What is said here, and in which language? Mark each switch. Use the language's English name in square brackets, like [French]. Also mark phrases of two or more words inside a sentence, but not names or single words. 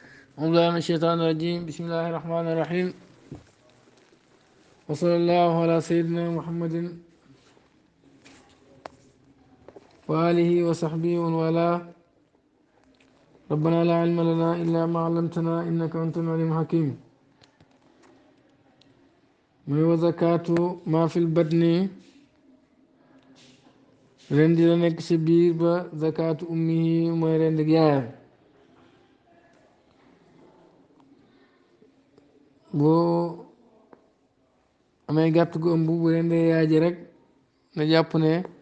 [Arabic] أعوذ بالله من الشيطان الرجيم بسم الله الرحمن الرحيم وصلى الله على سيدنا محمد وآله وصحبه ومن والاه ربنا لا علم لنا إلا ما علمتنا إنك أنت العليم الحكيم من وزكاة ما في البطن [Wolof] rendi la nekk ci biir ba [Arabic] ذكاة أمه [Wolof] mooy rendi yaayam boo amee gàtt gu ëmb bu rendee yaay ji rek na jàpp ne